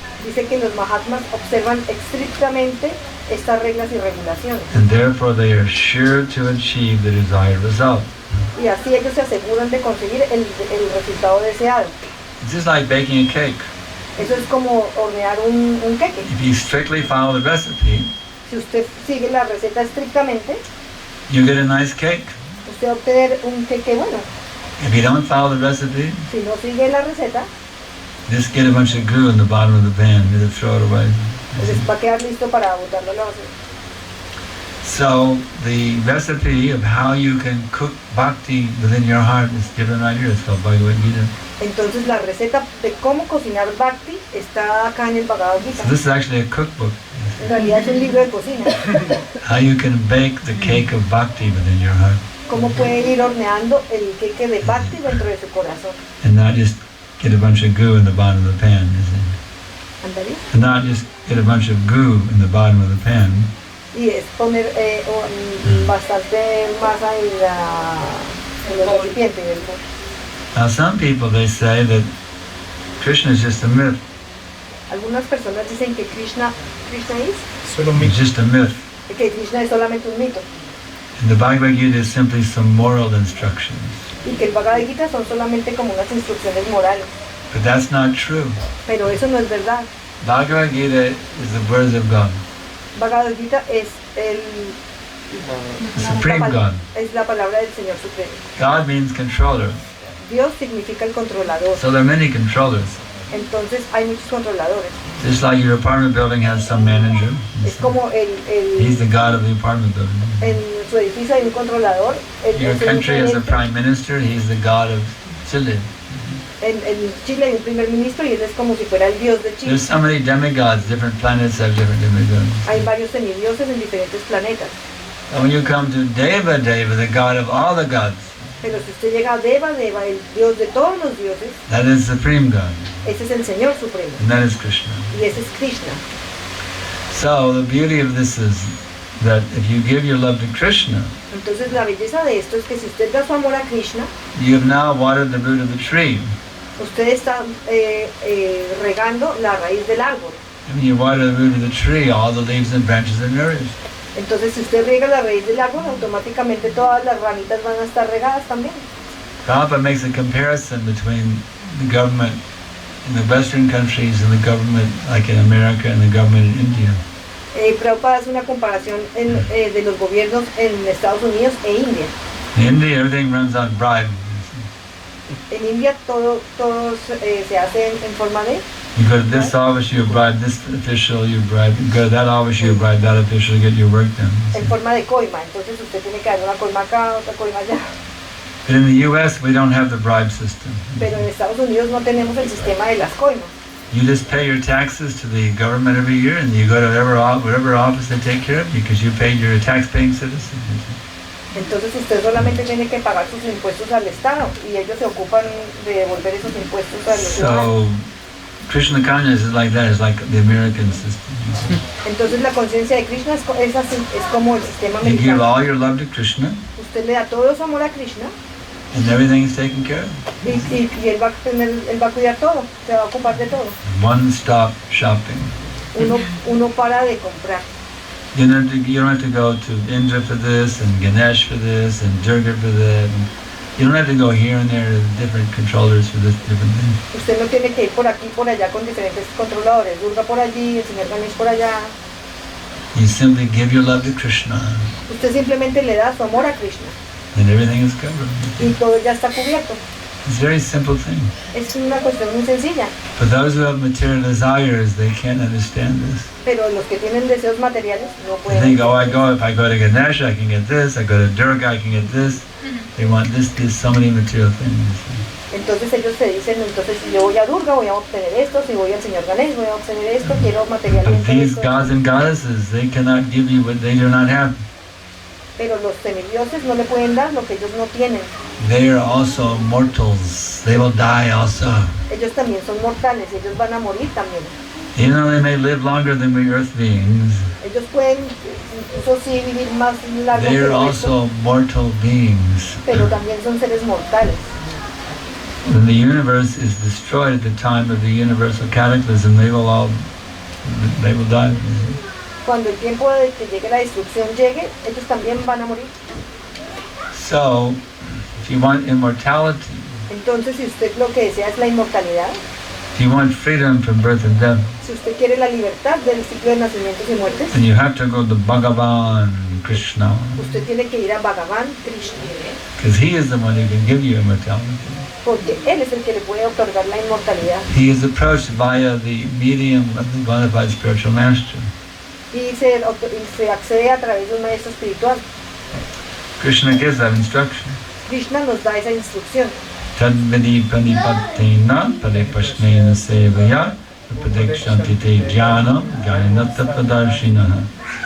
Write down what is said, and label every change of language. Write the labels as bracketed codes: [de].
[es] Dice que los mahatmas observan estrictamente estas reglas y regulaciones. [en] And therefore they are sure to achieve the desired result. [es] Y así ellos se aseguran de conseguir el resultado deseado. [en] It's just like baking a cake. [es] Eso es como hornear un queque. [en] If you strictly follow the recipe, [es] Si usted sigue la receta estrictamente, [en] you get a nice cake. [es] usted va a obtener un queque bueno. [en] If you don't follow the recipe, Si no sigue la receta, just get a bunch of goo in the bottom of the pan. You just throw it away. [es] pues va a quedar listo para botarlo a la basura. [en] So the recipe of how you can cook bhakti within your heart is given right here. It's called Bhagawad Gita. [es] Entonces la receta de cómo cocinar bhakti está acá en el Bhagavad Gita. [en] So this is actually a cookbook. [es] En realidad es un libro de cocina. [en] How you can bake the cake of bhakti within your heart. [es] Cómo puede ir horneando el queque de bhakti dentro de su corazón. [en] And not just get a bunch of goo in the bottom of the pan. You see? [es] ¿Andaría? [en] And not just get a bunch of goo in the bottom of the pan. [es] Y es poner bastante masa en el recipiente. [en] Now some people, they say that Krishna is just a myth. [es] Algunas personas dicen que Krishna es, [en] It's just a myth. [es] que Krishna es solamente un mito. [en] And the Bhagavad Gita is simply some moral instructions. [es] Y que el Bhagavad Gita son solamente como unas instrucciones morales. [en] But that's not true. [es] Pero eso no es verdad. [en] Bhagavad Gita is the words of God. [es] Bhagavad Gita es [en] The Supreme God. [es] es la palabra del Señor Supremo. [en] God means controller. [es] Dios significa el controlador. [en] So there are many controllers. [es] Entonces hay muchos controladores. [en] Just like your apartment building has some manager. [es] Es como [en] He's the God of the apartment building. [es] en su edificio hay un controlador. [en] Your country has a prime minister. He's the God of Chile. [es] En Chile hay un primer ministro y él es como si fuera el Dios de Chile. [en] There's so many demigods. Different planets have different demigods. [es] Hay varios semidioses en diferentes planetas. [en] And when you come to Deva, the God of all the gods, [es] Pero si usted llega a Deva, el Dios de todos los dioses, [en] that is Supreme God. [es] ese es el Señor Supremo. [en] And that is Krishna. [es] Y ese es Krishna. [en] So the beauty of this is that if you give your love to Krishna, [es] Entonces la belleza de esto es que si usted da su amor a Krishna, [en] you have now watered the root of the tree. [es] usted está regando la raíz del árbol. [en] When you water the root of the tree, all the leaves and branches are nourished. [es] Entonces si usted riega la raíz del árbol, automáticamente todas las ramitas van a estar regadas también. [en] Prabhupada makes a comparison between the government in the Western countries and the government like in America and the government in India. [es] Prabhupada hace una comparación de los gobiernos en Estados Unidos e India. [en] In India, everything runs on bribe. [es] En India todo se hace en forma de... [en] You go to this office, you bribe this official, you bribe. You go to that office, you bribe that official to get your work done. [es] En forma de coima, entonces usted tiene que dar una coima acá, otra coima allá. [en] But in the U.S., we don't have the bribe system. [es] Pero en Estados Unidos no tenemos el sistema de las coimas. [en] You just pay your taxes to the government every year, and you go to whatever office they take care of you because you paid your tax-paying citizen. [es] Entonces usted solamente tiene que pagar sus impuestos al Estado y ellos se ocupan de devolver esos impuestos a los ciudadanos. [en] So, Krishna consciousness is like that. It's like the American system. [es] Entonces la conciencia de Krishna es así, es como el sistema [en] You give [es] americano. [en] all your love to Krishna, [es] Usted le da todo su amor a Krishna [en] and everything is taken care of. [es] y él va a cuidar todo, se va a ocupar de todo. [en] One-stop shopping. [es] Uno para de comprar. [en] You don't have to go to Indra for this, and Ganesh for this, and Durga for that. And You don't have to go here and there to different controllers for this different thing. [es] Usted no tiene que ir por aquí y por allá con diferentes controladores. Durga por allí, el señor Ganesh por allá. [en] You simply give your love to Krishna, [es] Usted simplemente le da su amor a Krishna [en] and everything is covered. [es] y todo ya está cubierto. [en] It's a very simple thing. [es] Es una cuestión muy sencilla. [en] But those who have material desires, they can't understand this. [es] Pero los que tienen deseos materiales no [en] They [es] pueden. [en] think, oh, if I go to Ganesha, I can get this. I go to Durga, I can get this. They want this, so many material things. [es] Entonces ellos se dicen, entonces si yo voy a Durga voy a obtener esto, si voy al señor Ganesh voy a obtener esto, quiero [en] But [es] materialmente [en] these [es] esto. [en] gods and goddesses, they cannot give you what they do not have. [es] Pero los semidioses no le pueden dar lo que ellos no tienen. [en] They are also mortals. They will die also. [es] Ellos también son mortales, ellos van a morir también. [en] Even though they may live longer than we earth beings, [es] Ellos pueden, incluso sí, vivir más largo [en] they [es] que [en] are [es] el resto, [en] also mortal beings. [es] pero también son seres mortales. [en] When the universe is destroyed at the time of the universal cataclysm, they will die. [es] Cuando el tiempo de que llegue la destrucción llegue, ellos también van a morir. [en] So, if you want immortality, [es] Entonces, si usted lo que desea es la inmortalidad, [en] if you want freedom from birth and death, [es] si usted quiere la libertad del ciclo de nacimientos y muertes, [en] then you have to go to Bhagavan Krishna, [es] usted tiene que ir a Bhagavan Krishna, [en] because he is the one who can give you immortality. [es] porque él es el que le puede otorgar la inmortalidad. [en] He is approached via the medium of the bona fide spiritual master. [es] Y se accede a través de un maestro espiritual. [en] Krishna gives that instruction. [es] Krishna nos da esa instrucción. [sa] Tadvidi panipattena paripashnena sevaya pradekshanti te jnana jnanata pradarshinaha.